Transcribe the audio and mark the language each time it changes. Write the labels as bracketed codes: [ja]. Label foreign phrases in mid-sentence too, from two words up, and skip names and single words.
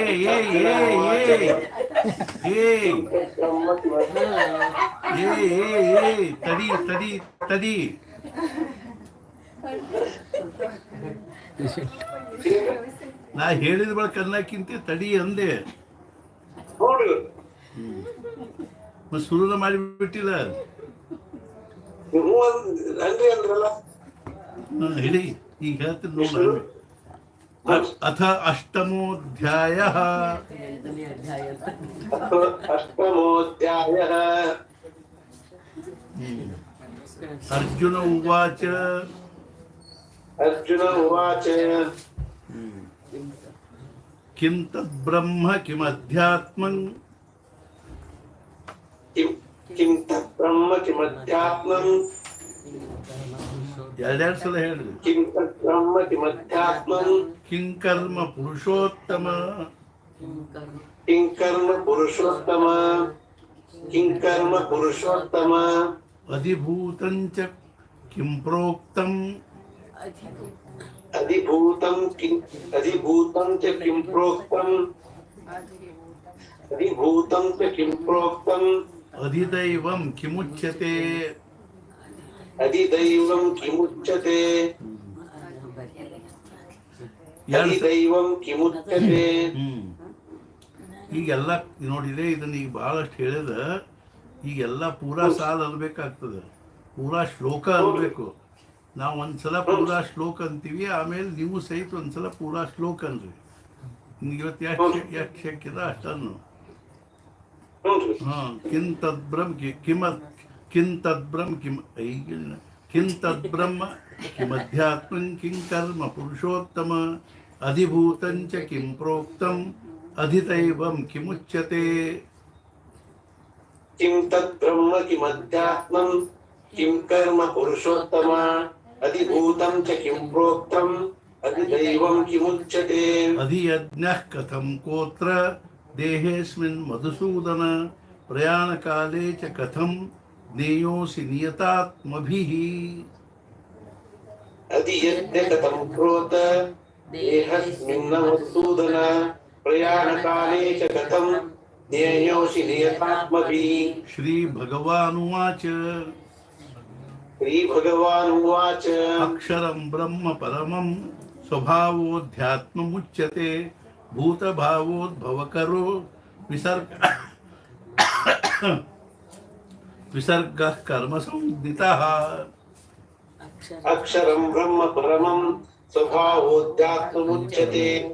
[kn] ತಡಿ ನಾ ಹೇಳಿದ ಬಳಕ ಅನ್ನಕ್ಕಿಂತ ತಡಿ ಅಂದೆ. ನೋಡು ಶುರುನ ಮಾಡಿಬಿಟ್ಟಿಲ್ಲ. ನೀವು ನನ್ರಿ ಅಂದ್ರಲ್ಲ. ಹೇಳಿ ಈಗ ಹೇಳ್ತೀನಿ ನೋಡ. [sa] ಅಥ ಅಷ್ಟಮೋಧ್ಯಾಯ. ಅಷ್ಟಮೋಧ್ಯಾಯ. ಅರ್ಜುನ ಉವಾಚ. ಅರ್ಜುನ ಉವಾಚ. ಕಿಂ ತದ್ ಬ್ರಹ್ಮ ಕಿಮಧ್ಯಾತ್ಮಂ. ಕಿಂ ತತ್ ಬ್ರಹ್ಮ ಕಿಮಧ್ಯಾತ್ಮಂ. [kn] ಎರಡೆರಡು ಸಲ ಹೇಳ್ರಿ. [sa] ಕಿಂ ತತ್ ಬ್ರಹ್ಮ ಕಿಮಧ್ಯಾತ್ಮಂ. ಕಿಂ ಕರ್ಮ ಪುರುಷೋತ್ತಮ. ಕಿಂ ಕರ್ಮ ಪುರುಷೋತ್ತಮ. ಕಿಂ ಕರ್ಮ ಪುರುಷೋತ್ತಮ. ಅಧಿಭೂತಂ ಚ ಕಿಂ ಪ್ರೋಕ್ತಂ. ಅಧಿಭೂತಂ ಚ ಕಿಂ ಪ್ರೋಕ್ತಂ. ಅಧಿಭೂತಂ ಚ ಕಿಂ ಪ್ರೋಕ್ತಂ. ಅಧಿದೈವಂ ಕಿಮುಚ್ಯತೆ. ಅಧಿದೈವಂ ಕಿಮುಚ್ಯತೆ. ಅಧಿದೈವಂ ಕಿಮುಚ್ಯತೆ. [kn] ಈಗೆಲ್ಲ ನೋಡಿದ್ರೆ ಇದನ್ನ ಈಗ ಬಹಳಷ್ಟು ಹೇಳಿದ. ಈಗೆಲ್ಲ ಪೂರಾ ಸಾಲ ಅನ್ಬೇಕಾಗ್ತದೆ, ಪೂರಾ ಶ್ಲೋಕ ಅನ್ಬೇಕು. ನಾವು ಒಂದ್ಸಲ ಪೂರಾ ಶ್ಲೋಕ ಅಂತೀವಿ, ಆಮೇಲೆ ನೀವು ಸಹಿತ ಒಂದ್ಸಲ ಪೂರಾ ಶ್ಲೋಕ ಅನ್ರಿ. ನಿಮ್ಗೆ ಇವತ್ತು ಎಷ್ಟು ಶಕ್ಯದ ಅಷ್ಟನ್ನು. [sa] ಕಿಂ ತದ್ಬ್ರಹ್ಮ ಕಿಂ ತದ್ಬ್ರಹ್ಮ ಕಿಂ ತದ್ಬ್ರಹ್ಮ ಕಿಮಧ್ಯಾತ್ಮಂ ಕಿಂ ಕರ್ಮ ಪುರುಷೋತ್ತಮ. ಅಧಿಭೂತಂ ಚ ಕಿಂ ಪ್ರೋಕ್ತಂ. ಅಧಿದೈವಂ ಕಿಮುಚ್ಯತೆ. ಕಿಂ ತತ್ ಬ್ರಹ್ಮ ಕಿಮಧ್ಯಾತ್ಮಂ ಕಿಂ ಕರ್ಮ ಪುರುಷೋತ್ತಮ. ಅಧಿಭೂತಂ ಚ ಕಿಂ ಪ್ರೋಕ್ತಂ. ಅಧಿದೈವಂ ಕಿಮುಚ್ಯತೆ. ಅಧಿಯಜ್ಞಃ ಕಥಂ ಕೋತ್ರ ದೇಹೇಸ್ಮಿನ್ ಮಧುಸೂದನ. ಪ್ರಯಾಣಕಾಲೇ ಚ ಕಥಂ ಜ್ಞೇಯೋಸಿ ನಿಯತಾತ್ಮಭಿಃ. ಅಧಿಯಜ್ಞ ಕಥಂ ಕ್ರೋತ ದೇಹಸ್ಮಿನ್ ಮಧುಸೂದನ. ಪ್ರಯಾಣಕಾಲೇ ಚ ಕಥಂ ಜ್ಞೇಯೋಸಿ ನಿಯತಾತ್ಮಭಿಃ. ಶ್ರೀ ಭಗವಾನುವಾಚ. ಶ್ರೀ ಭಗವಾನುವಾಚ. ಅಕ್ಷರಂ ಬ್ರಹ್ಮ ಪರಮಂ ಸ್ವಭಾವೋಧ್ಯಾತ್ಮಮುಚ್ಯತೆ. ಭೂತಭಾವೋದ್ಭವಕರೋ ವಿಸರ್ಗಃ ಕರ್ಮ ಸಂಜ್ಞಿತಃ. ಅಕ್ಷರಂ ಬ್ರಹ್ಮ ಪರಮಂ ಸ್ವಭಾವೋಧ್ಯಾತ್ಮಮುಚ್ಯತೆ.